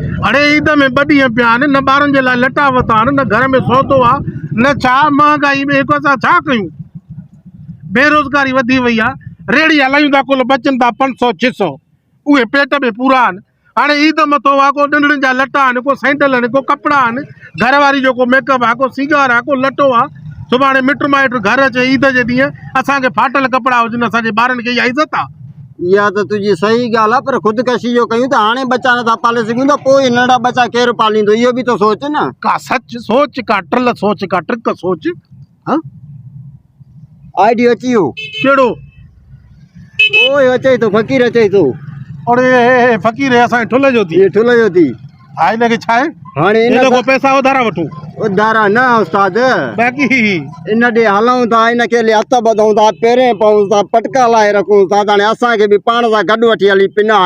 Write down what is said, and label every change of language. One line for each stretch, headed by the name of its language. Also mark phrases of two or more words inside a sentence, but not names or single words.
Sindhi: अरे ईद में ॿ ॾींहं पिया आहिनि न ॿारनि जे लाइ लटा वरिता आहिनि न घर में सौदो आहे न छा महांगाई में हिकु असां छा कयूं बेरोज़गारी वधी वई आहे रेड़ी हलायूं था कुल बचनि था 500 600 उहे पेट में पूरा आहिनि हाणे ईद मथो आहे को ॾंडड़ियुनि जा लटा आहिनि को सैंडल आहिनि को कपिड़ा आहिनि घर वारी जो को मेकअप आहे को सींगार आहे को लटो आहे सुभाणे मिट माइट घर अचे ईद जे ॾींहुं असांखे फाटल कपिड़ा हुजनि असांजे ॿारनि खे इहा इज़त आहे इहा त तुंहिंजी सही ॻाल्हि आहे पर खुदकशी जो कयूं त हाणे बचा नथा पाले सघूं त पोइ नंढा बचा केरु पालींदो इहो बि त सोच न का सच सोच का टल सोच का ट्रिक सोच हाँ आइडियो अची वियो कहिड़ो ओए अचे थो फ़क़ीर अचे थो अरे फ़क़ीर असांजे ठुल जो थी इहे ठुल जो थी हा हिनखे छा आहे हाणे इन को पैसा उधारा वठूं उधारा न उस्ताद बाक़ी इन ॾे हलूं था इनखे हथ ॿधूं था पेरें पऊं था पटका लाहे रखूं था हाणे असांखे बि पाण सां गॾु वठी हली पिना आहे